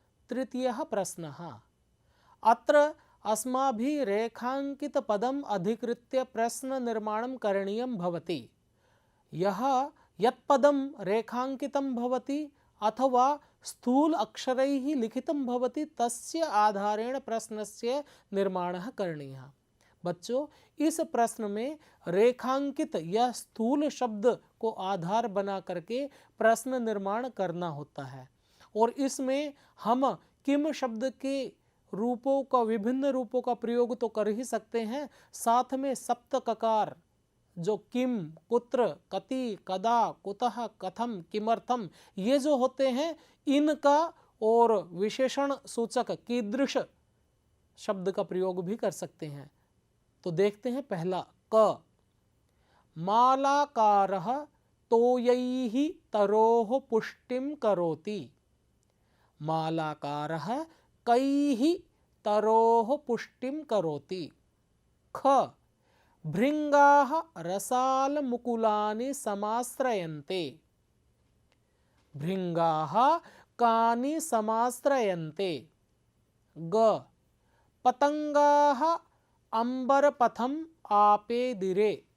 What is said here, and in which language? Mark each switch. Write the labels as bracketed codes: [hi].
[sa] तृतीयः प्रश्नः। अत्र अस्माभिः रेखाङ्कितपदम् अधिकृत्य प्रश्ननिर्माणं करणीयं भवति। यत् पदं रेखाङ्कितं भवति अथवा स्थूल अक्षरैः लिखितं भवति तस्य आधारेण प्रश्नस्य निर्माणः करणीयः। [hi] बच्चों, इस प्रश्न में रेखांकित या स्थूल शब्द को आधार बना करके प्रश्न निर्माण करना होता है और इसमें हम किम शब्द के रूपों का, विभिन्न रूपों का प्रयोग तो कर ही सकते हैं, साथ में सप्त ककार जो किम, कुत्र, कति, कदा, कुतः, कथम, किमर्थम, ये जो होते हैं इनका और विशेषण सूचक कीदृश शब्द का प्रयोग भी कर सकते हैं। तो देखते हैं पहला क। [sa] मालाकारः तोयैः तरोः पुष्टिं करोति। मालाकारः कैः तरोः पुष्टिं करोति। ख भृङ्गाः रसालमुकुलानि समाश्रयन्ते। भृङ्गाः कानि समाश्रयन्ते? ग पतंगाः अंबरपथम आपेदिरे।